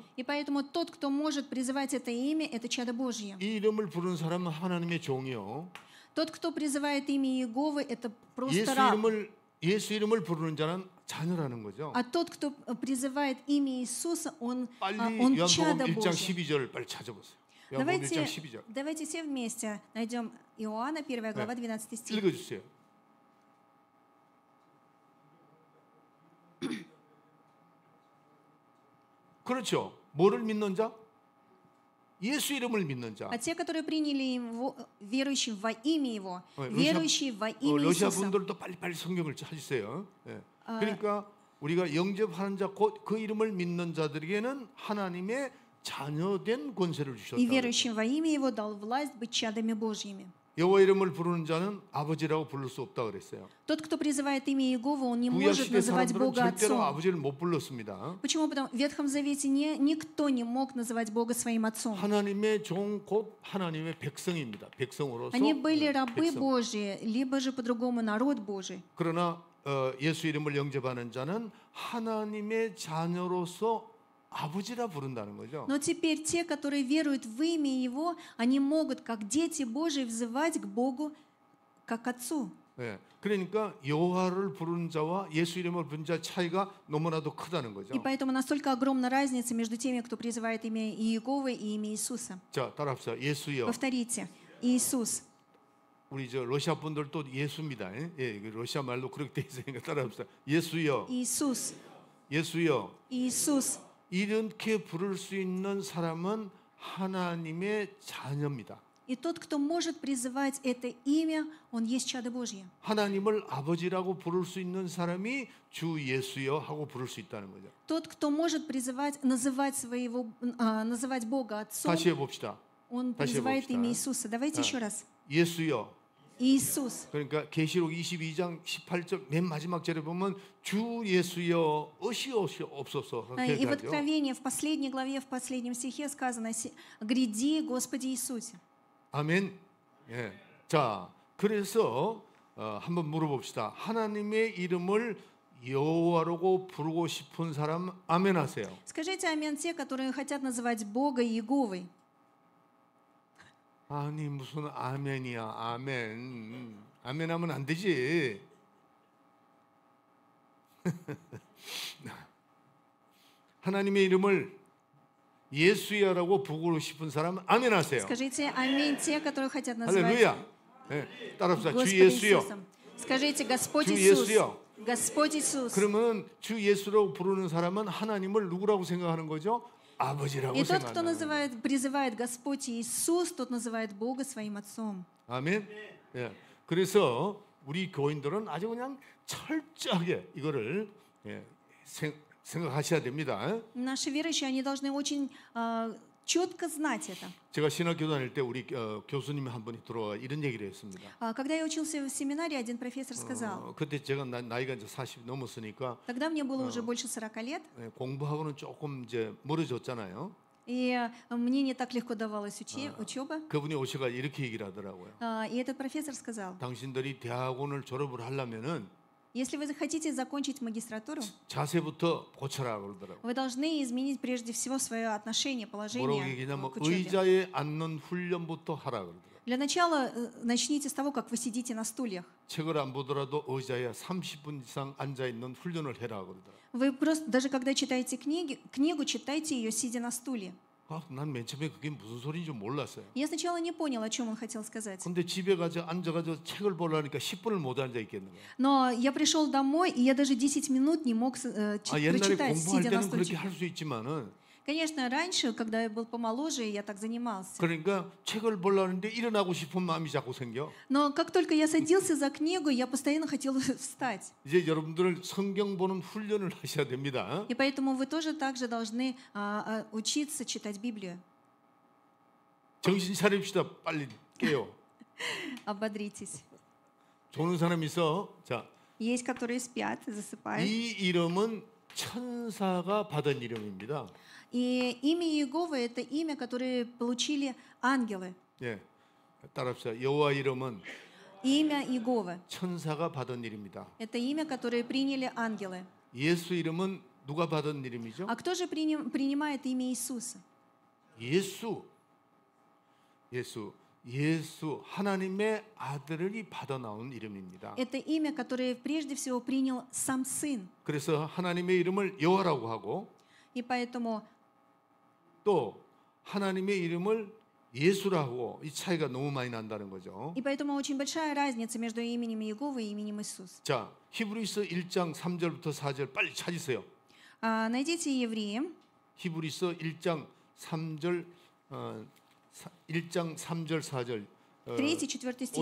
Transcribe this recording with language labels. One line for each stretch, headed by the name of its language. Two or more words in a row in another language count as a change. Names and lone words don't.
Russian: И поэтому тот, кто может призывать это имя, это чадо Божье.
Korean: 이 이름을 부르는 사람은 하나님의 종이요.
Russian: Тот, кто призывает имя Иеговы, это просто раб.
Korean: 예수 이름을 부르는 자는 자녀라는 거죠.
Russian: А тот, кто призывает имя Иисуса, он
Korean: 빨리
Russian: чадо
Korean: 요한복음 1장
Russian: Божье.
Korean: 12절 빨리 찾아보세요. 요한복음 1장 12절
Russian: Давайте все вместе найдем Иоанна, 1 глава, 12 стих.
Korean: 읽어주세요. 그렇죠. 뭐를 믿는 자? 예수 이름을 믿는 자.
Russian: А те, которые приняли Его, верующие во имя Его,
Korean: 러시아-
Russian: верующие во имя
Korean: 러시아
Russian: Иисуса.
Korean: 분들도 빨리빨리 성경을 찾으세요. 예. 그러니까 우리가 영접하는 자, 곧 그 이름을 믿는 자들에게는 하나님의 자녀된 권세를
Russian: И
Korean: 주셨다.
Russian: верующим во имя Его дал власть быть чадами Божьими.
Korean: 여호와 이름을 부르는 자는 아버지라고 부를 수 없다 그랬어요.
Russian: Тот, кто призывает имя Иеговы, он не
Korean: 구약
Russian: может
Korean: 시대
Russian: называть
Korean: 사람들은
Russian: Бога
Korean: 절대로
Russian: Отцом.
Korean: 아버지를 못 불렀습니다.
Russian: Почему? Потому что в Ветхом Завете никто не мог называть Бога своим Отцом.
Korean: 하나님의 종 곧 하나님의 백성입니다. 백성으로서.
Russian: Они были рабы
Korean: 백성.
Russian: Божьи, либо же по-другому народ Божий.
Korean: 그러나 예수 이름을 영접하는 자는 하나님의 자녀로서 아버지라 부른다는 거죠.
Russian: Но теперь те, которые веруют в имя Его, они могут, как дети Божьи, взывать к Богу, как Отцу.
Korean: 예, 그러니까 여호와를 부르는 자와 예수 이름을 부르는 자 차이가 너무나도 크다는 거죠.
Russian: И поэтому настолько огромна разница между теми, кто призывает имя Иеговы и имя Иисуса.
Korean: 자, 따라합시다. 예수여.
Russian: Повторите. Иисус.
Korean: 우리 저 러시아 분들도 예수입니다. 예, 러시아 말로 그렇게 돼 있으니까 따라합시다. 예수여.
Russian: Иисус.
Korean: 예수여.
Russian: Иисус.
Korean: 이렇게 부를 수 있는 사람은 하나님의 자녀입니다.
Russian: И тот, кто может призывать это имя, он есть чадо Божье.
Korean: 하나님을 아버지라고 부를 수 있는 사람이 주 예수여 하고 부를 수 있다는 거죠.
Russian: Тот, кто может призывать, называть Бога Отцом,
Korean: 다시 해봅시다.
Russian: он
Korean: 다시
Russian: призывает
Korean: 해봅시다.
Russian: имя Иисуса. Давайте еще раз.
Korean: 예수여.
Russian: Иисус.
Korean: 그러니까 계시록 22장 18절 맨 마지막 절에 보면 주 예수여 어시옵소서
Russian: И
Korean: 그렇게
Russian: в
Korean: 하죠.
Russian: Откровении, в последней главе, в последнем стихе сказано: «Гряди, Господи Иисусе».
Korean: 아멘. 예. 자, 그래서 한번 물어봅시다. 하나님의 이름을 여호와라고 부르고 싶은 사람 아멘 하세요.
Russian: Скажите амин те, которые хотят называть Бога Иеговой.
Korean: 아니 무슨 아멘이야. 아멘. 아멘 하면 안 되지. 하나님의 이름을 예수야라고 부르고 싶은 사람 아멘 하세요.
Russian: Скажите аминь те, которые хотят называть
Korean: 할렐루야. 네, 따라합시다. 주
Russian: Господа
Korean: 예수요.
Russian: Иисусом. Скажите: Господь
Korean: 주
Russian: Иисус.
Korean: 예수요.
Russian: Господь Иисус.
Korean: 그러면 주 예수라고 부르는 사람은 하나님을 누구라고 생각하는 거죠? 아버지라고
Russian: И тот, кто
Korean: 생각하는 거예요.
Russian: призывает Господь Иисус, тот называет Бога своим Отцом.
Korean: 아멘. 예. 그래서 우리 교인들은 아주 그냥 철저하게 이거를 생각하셔야 됩니다.
Russian: Наши верующие, они должны очень четко знать это.
Korean: 제가 신학교 다닐 때 우리 교수님 한 분이 들어와 이런 얘기를 했습니다.
Russian: Когда я учился в семинаре, один профессор сказал,
Korean: 그때 제가 나이가 이제 40 넘었으니까
Russian: тогда мне было уже больше 40 лет,
Korean: 공부하고는 조금 이제 멀어졌잖아요.
Russian: и мне не так легко давалась учеба.
Korean: 그분이 오셔가 이렇게 얘기를 하더라고요.
Russian: И этот профессор сказал:
Korean: 당신들이 대학원을 졸업을 하려면은
Russian: если вы захотите закончить магистратуру,
Korean: 자세부터 고쳐라 그러더라고요.
Russian: вы должны изменить прежде всего свое отношение,
Korean: 뭐라고
Russian: положение
Korean: 얘기냐면
Russian: к учебе.
Korean: 의자에 앉는 훈련부터 하라 그러더라고요.
Russian: Для начала начните с того, как вы сидите на стульях.
Korean: 책을 안 보더라도 의자에 30분 이상 앉아 있는 훈련을 해라 그러더라고요.
Russian: Вы просто, даже когда читаете книгу, читайте ее, сидя на стуле.
Korean: 난 맨 처음에 그게 무슨 소리인지 몰랐어요.
Russian: Я сначала не понял, о чем он хотел сказать.
Korean: 근데 집에 가서 앉아가지고 책을 보려니까 10분을 못 앉아 있겠는 거예요.
Russian: Но я пришел домой, и я даже 10 минут не мог
Korean: 옛날에
Russian: прочитать,
Korean: 공부할
Russian: сидя на
Korean: 때는 그렇게
Russian: стульчике.
Korean: 할 수 있지만은
Russian: Конечно, раньше, когда я был помоложе, я так занимался.
Korean: 그러니까 책을 보려는데 일어나고 싶은 마음이 자꾸 생겨.
Russian: Но как только я садился за книгу, я постоянно хотел встать.
Korean: 이제 여러분들 성경 보는 훈련을 하셔야 됩니다.
Russian: И поэтому вы тоже также должны учиться читать Библию.
Korean: 정신 차립시다. 빨리 깨요.
Russian: Ободритесь.
Korean: 조는 사람 있어. 자,
Russian: Есть, которые спят, засыпают.
Korean: 이 이름은 천사가 받은 이름입니다.
Russian: И имя Иеговы — это имя, которое получили ангелы.
Korean: 예, 따라합시다. 여호와 이름은
Russian: Имя Иеговы
Korean: 천사가 받은 이름입니다. —
Russian: это имя, которое приняли ангелы.
Korean: 예수 이름은 누가 받은 이름이죠?
Russian: А кто же принимает имя Иисуса?
Korean: 예수 하나님의 아들이 받아 나온 이름입니다.
Russian: Это имя, которое прежде всего принял сам Сын.
Korean: 그래서 하나님의 이름을 여호와라고 하고
Russian: И поэтому
Korean: 또 하나님의 이름을 예수라고 이 차이가 너무 많이 난다는 거죠.
Russian: очень большая разница между именем Иеговы и именем Иисус.
Korean: 자, 히브리서 1장 3절부터 4절 빨리 찾으세요.
Russian: Найдите Евреям,
Korean: 히브리서 1장 3절 1장 3절 4절
Russian: 3, 4 стихи.